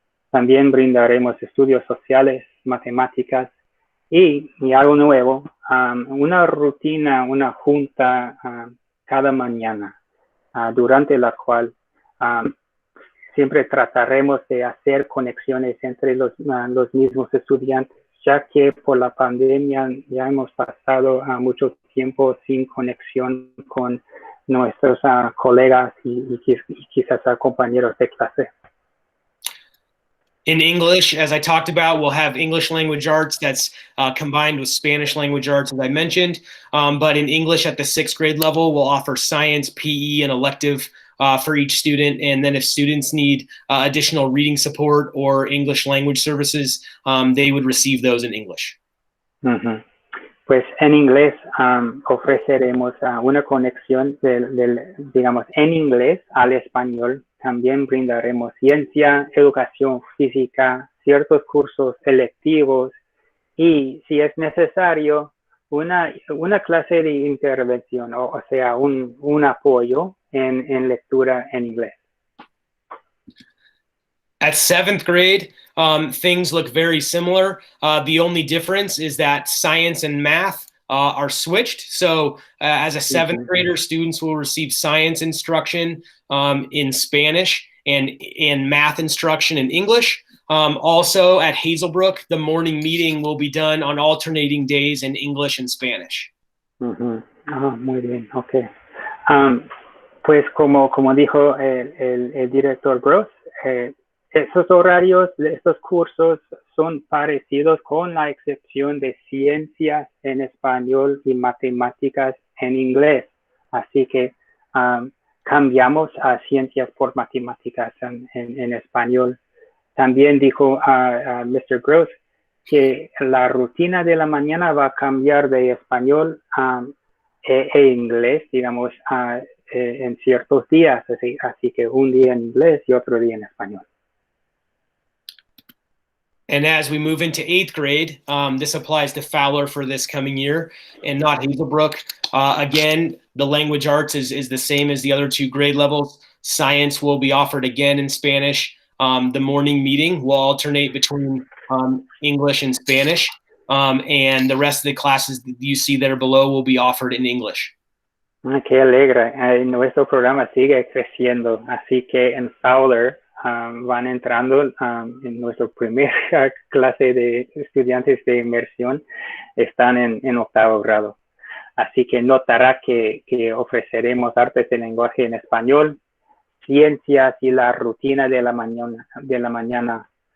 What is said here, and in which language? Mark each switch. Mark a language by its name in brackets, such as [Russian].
[Spanish] También brindaremos estudios sociales, matemáticas y algo nuevo, una rutina, una junta cada mañana, durante la cual siempre trataremos de hacer conexiones entre los mismos estudiantes, ya que por la pandemia ya hemos pasado mucho tiempo sin conexión con nuestros colegas y quizás compañeros de clase. [English] In English, as I talked about, we'll have English language arts that's combined with Spanish language arts, as I mentioned. But in English at the 6th grade level, we'll offer science, PE, and elective for each student. And then if students need additional reading support or English language services, they would receive those in English. Uh-huh. [Spanish] Pues en inglés ofreceremos una conexión digamos, en inglés al español. También brindaremos ciencia, educación física, ciertos cursos electivos y, si es necesario, una clase de intervención, o sea, un apoyo en lectura en inglés. [English] At 7th grade, things look very similar. The only difference is that science and math are switched. So as a 7th grader, students will receive science instruction in Spanish and math instruction in English. Also at Hazelbrook, the morning meeting will be done on alternating days in English and Spanish. [Spanish] Uh-huh. Muy bien, okay. Pues como dijo el director Gross, esos horarios de estos cursos son parecidos con la excepción de ciencias en español y matemáticas en inglés. Así que cambiamos a ciencias por matemáticas en español. También dijo Mr. Gross que la rutina de la mañana va a cambiar de español e inglés, digamos, en ciertos días. Así que un día en inglés y otro día en español. [English] And as we move into 8th grade, this applies to Fowler for this coming year and not Hazelbrook. Again, the language arts is the same as the other 2 grade levels. Science will be offered again in Spanish. The morning meeting will alternate between English and Spanish. And the rest of the classes that you see there below will be offered in English. [Spanish] Qué alegre. Nuestro programa sigue creciendo. Así que en Fowler van entrando en nuestra primera clase de estudiantes de inmersión, están en 8º grado. Así que notará que ofreceremos artes de lenguaje en español, ciencias y la rutina de la mañana.